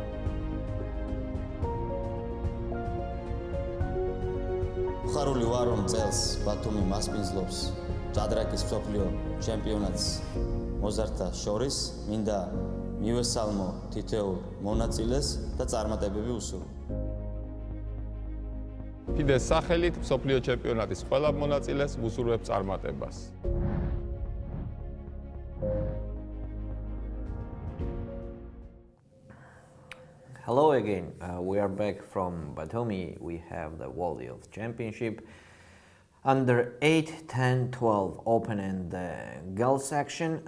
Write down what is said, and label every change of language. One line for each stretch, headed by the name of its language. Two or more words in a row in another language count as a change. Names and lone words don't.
Georgian: ხარული ვარ რომ წელს ბათუმი მასპინძლობს ჭადრაკის მსოფლიო ჩემპიონატს მოზარდთა შორის. მინდა მივესალმო თითოეულ მონაწილეს და წარმატებები უსურვო. FIDE-ს სახელით მსოფლიო ჩემპიონატის ყველა მონაწილეს ვუსურვებ წარმატებას.
English: Hello again. We are back from Batumi. We have the World Youth Championship under 8, 10, 12 open and the girls section.